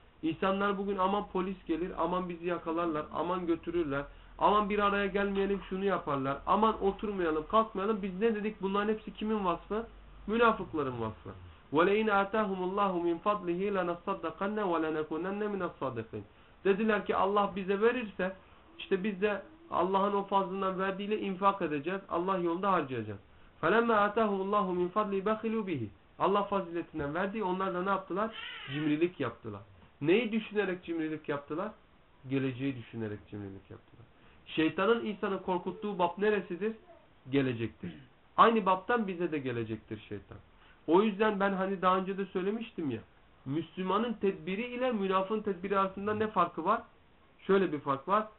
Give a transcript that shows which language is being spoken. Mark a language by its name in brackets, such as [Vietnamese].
[Turkish] İnsanlar bugün aman polis gelir, aman bizi yakalarlar, aman götürürler, aman bir araya gelmeyelim şunu yaparlar, aman oturmayalım, kalkmayalım. Biz ne dedik? Bunların hepsi kimin vasfı? Münafıkların vasfı. [Arabic] وَلَيْنَ اَتَاهُمُ اللّٰهُ مِنْ فَضْلِهِ لَنَصَّدَّقَنَّ وَلَنَكُنَنَّ مِنَ الصَّادِقِينَ [Turkish] dediler ki Allah bize verirse, işte biz de Allah'ın o fazlından verdiğiyle infak edeceğiz. Allah yolunda harcayacağız. [Arabic] فَلَمَّا اَتَاهُمُ اللّٰهُ مِنْ فَضْلِهِ بَخِلُوا بِهِ [Turkish] Allah faziletinden verdi. Onlar da ne yaptılar? Cimrilik yaptılar. Neyi düşünerek cimrilik yaptılar? Geleceği düşünerek cimrilik yaptılar. Şeytanın insanı korkuttuğu bab neresidir? Gelecektir. Aynı babtan bize de gelecektir şeytan. O yüzden ben hani daha önce de söylemiştim ya, Müslümanın tedbiri ile münafığın tedbiri arasında ne farkı var? Şöyle bir fark var.